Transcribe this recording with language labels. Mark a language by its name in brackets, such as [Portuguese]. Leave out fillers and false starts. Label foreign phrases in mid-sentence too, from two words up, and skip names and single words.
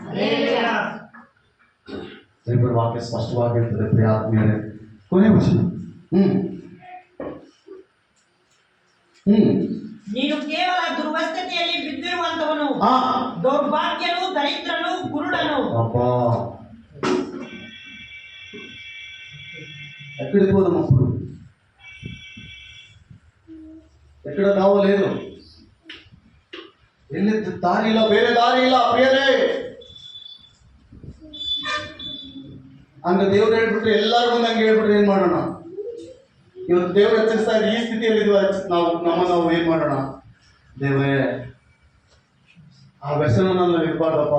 [Kannada] ದೇವರ ವಾಕ್ಯ ಸ್ಪಷ್ಟವಾಗಿರ್ತದೆ ಪ್ರಿಯ ಆತ್ಮೀಯರೇ. ಕೊನೆ ವಚನ. ನೀನು ಕೇವಲ ದುರ್ವಸ್ಥತೆಯಲ್ಲಿ ಬಿದ್ದಿರುವಂತವನು, ದೌರ್ಭಾಗ್ಯನು, ದರಿದ್ರನು, ಕುರುಡನು. [Telugu] అబ్బా ఎక్కడికి పోదాం అప్పుడు? ఎక్కడ కావలేదు, వెళ్ళి [Kannada] దారి ಇಲ್ಲ, ಬೇರೆ ದಾರಿ ಇಲ್ಲ ಪ್ರಿಯರೇ. ಹಂಗ ದೇವ್ರು ಹೇಳ್ಬಿಟ್ರೆ ಎಲ್ಲಾರು ಮುಂದೆ ಹಂಗೆ ಹೇಳ್ಬಿಟ್ರೆ ಏನ್ ಮಾಡೋಣ? ಇವತ್ತು ದೇವ್ರು ಎಚ್ಚರಿಸ್ತಾ ಇದ್ರೆ ಈ ಸ್ಥಿತಿಯಲ್ಲಿ ನಾವು ಏನ್ ಮಾಡೋಣ? ದೇವರೇ, ಆ ವ್ಯಸನ ನನ್ನಲ್ಲಿ ಇರಬಾರ್ದಪ್ಪ.